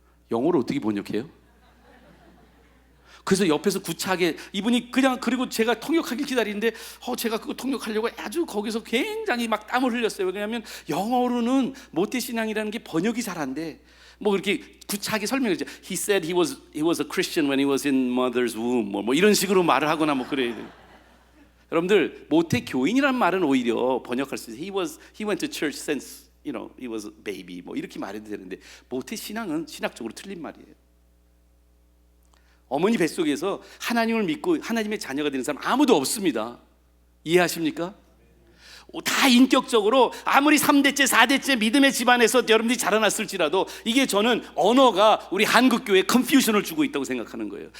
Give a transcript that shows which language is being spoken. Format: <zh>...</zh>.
<ko>영어로 어떻게 번역해요? 그래서 옆에서 구차하게 이분이 그냥, 그리고 제가 통역하길 기다리는데 제가 그거 통역하려고 아주 거기서 굉장히 막 땀을 흘렸어요. 왜냐하면 영어로는 모태신앙이라는 게 번역이 잘 안 돼. 뭐 이렇게 구차하게 설명했죠.</ko> <en>He said he was a Christian when he was in mother's womb.</en> <ko>뭐 이런 식으로 말을 하거나 뭐 그래야 돼요. 여러분들, 모태 교인이라는 말은 오히려 번역할 수 있어요.</ko> <en>He went to church since he was a baby.</en> <ko>뭐 이렇게 말해도 되는데 모태 신앙은 신학적으로 틀린 말이에요. 어머니 뱃속에서 하나님을 믿고 하나님의 자녀가 되는 사람 아무도 없습니다. 이해하십니까? 다 인격적으로 아무리 3대째 4대째 믿음의 집안에서 여러분들이 자라났을지라도 이게 저는 언어가 우리 한국교회에 컨퓨전을 주고 있다고 생각하는 거예요.</ko>